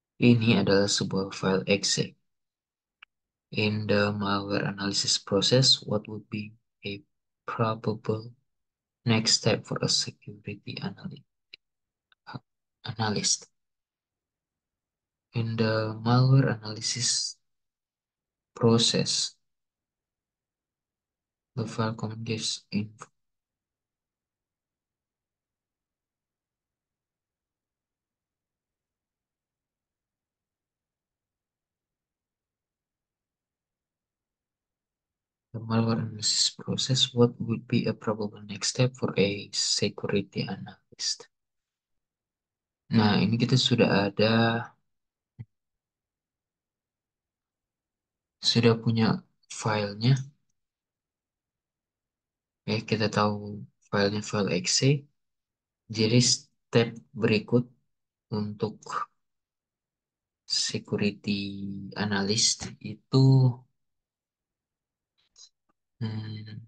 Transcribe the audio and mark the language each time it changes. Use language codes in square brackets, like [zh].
[id] Ini adalah sebuah file exe. [en] In the malware analysis process, what would be a probable next step for a security analyst? In the malware analysis process, the file command gives info. The malware analysis process, what would be a probable next step for a security analyst? [id] Nah, ini kita sudah punya filenya. Kita tahu filenya file exe. Jadi step berikut untuk security analyst itu hmm,